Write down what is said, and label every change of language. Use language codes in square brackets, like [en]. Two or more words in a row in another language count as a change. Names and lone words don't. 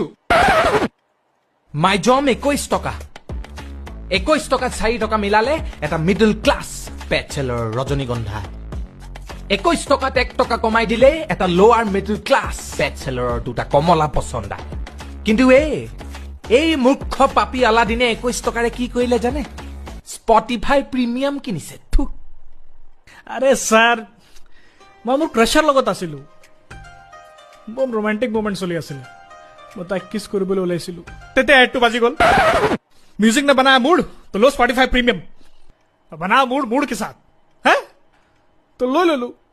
[as] মাই জম 21 টকা 21 টকাত 4 টকা মিলালে এটা [en] middle class bachelor [as] ৰজনীগন্ধা 21 টকাত 1 টকা কমাই দিলে এটা [en] lower middle class bachelor [as] দুটা কমলা পচন্দা কিন্তু এই মূৰ্খ পাপি আলাদিনে 21 টকাৰে কি কৰিলে জানে স্পটিফাই প্ৰিমিয়াম কিনিছে থুক আৰে ছাৰ মই মোৰ ক্ৰাছৰ লগত আছিলোঁ বম [en] romantic moment [as] চলি আছিলে মই তাইক কিছ কৰিবলৈ ওলাইছিলোঁ তেতিয়া এডটো বাজি গ'ল [hi] म्यूजिक ने बनाया मूड तो लो स्पॉटिफाई प्रीमियम बना मूड मूड के साथ है तो लो लो लो